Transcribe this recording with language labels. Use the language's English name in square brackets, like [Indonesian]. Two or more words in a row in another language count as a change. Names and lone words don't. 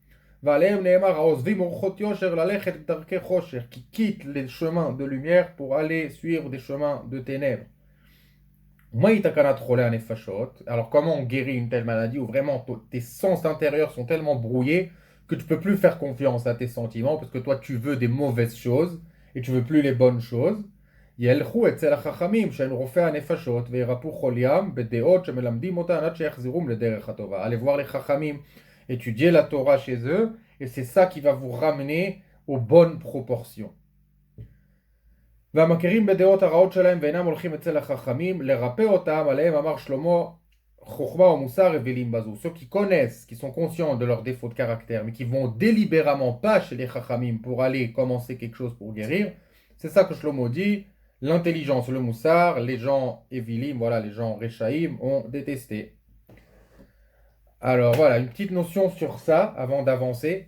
[French] Qui quittent les chemins de lumière pour aller suivre des chemins de ténèbres. Alors, comment on guérit une telle maladie où vraiment tes sens intérieurs sont tellement brouillés que tu ne peux plus faire confiance à tes sentiments parce que toi, tu veux des mauvaises choses et tu ne veux plus les bonnes choses. [Hebrew] ילכו אצל החכמים שהם רופאי הנפשות וירפאו חוליים בדעות שמלמדים אותן עד שיחזרו לדרך הטובה. [French] Allez voir les חכמים, étudier la Torah chez eux, et c'est ça qui va vous ramener aux bonnes proportions. [Hebrew] והמכירים בדעות הרעות שלהם ואינם הולכים אצל החכמים, לרפא אותם, עליהם אמר שלמה, חוכמה ומוסר אווילים בזו. [French] Ceux qui connaissent, qui sont conscients de leurs défauts de caractère, mais qui vont délibérément pas chez les chachamim pour aller commencer quelque chose pour guérir, c'est ça que Shlomo dit. L'intelligence, le moussar, les gens évilim, voilà, les gens réchaïm ont détesté. Alors voilà, une petite notion sur ça avant d'avancer.